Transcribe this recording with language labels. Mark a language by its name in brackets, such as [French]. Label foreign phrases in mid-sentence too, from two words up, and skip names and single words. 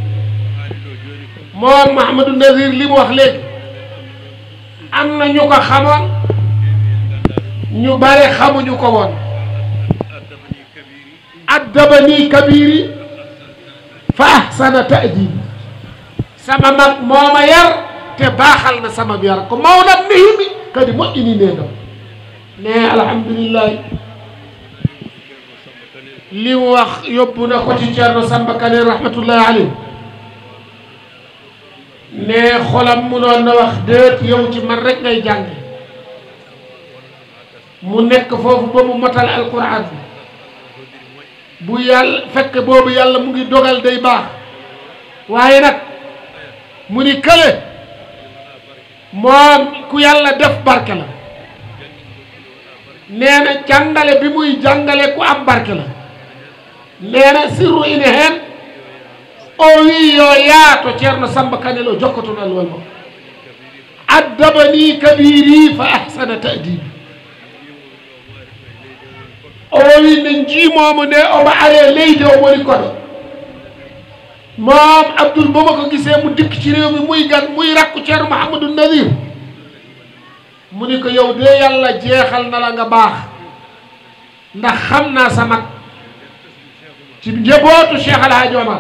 [Wolof] moom Mouhamadou Nazir li mu wax léegi am na ñu ko xamoon ñu bare xamuñu ko woon [Arabic] أدبني كبيري فأحسن تأديبي [Wolof] sama mag moo ma yar te baaxal na sama yar [Fula] ko mawlam nihimi kadi moƴƴini nenam [Wolof] ne alhamdulillahi li mu wax yóbbu na ko ci Ceerno Samba Kane [Arabic] رحمة الله عليه [Wolof] ne xolam munoon na wax déet yow ci man rek ngay jànge mu nekk foofu ba mu matal alquran bi bu yàlla fekk boobu yàlla mu ngi dogal day baax waaye nag mu ni kële moom ku yàlla def barke la nee na jàngale bi muy jàngale ku am barke la nee na [Fula] sirru ine heen o wi yo yaato Ceerno Samba Kane lo jokkotonal wal mo [Arabic] أدبني كبيري فأحسن تأديبي [Fula] o wi ne jiimomo nde omo are leydi o woni koɗo [Wolof] moom Abdoul ba ma ko gisee mu dikk ci réew mi muy gan muy rakku Ceerno Mouhamadou Nazir mu ni ko yow de yàlla jeexal na la nga baax ndax xam naa sa mag ci njabootu Cheikh El Hadj Omar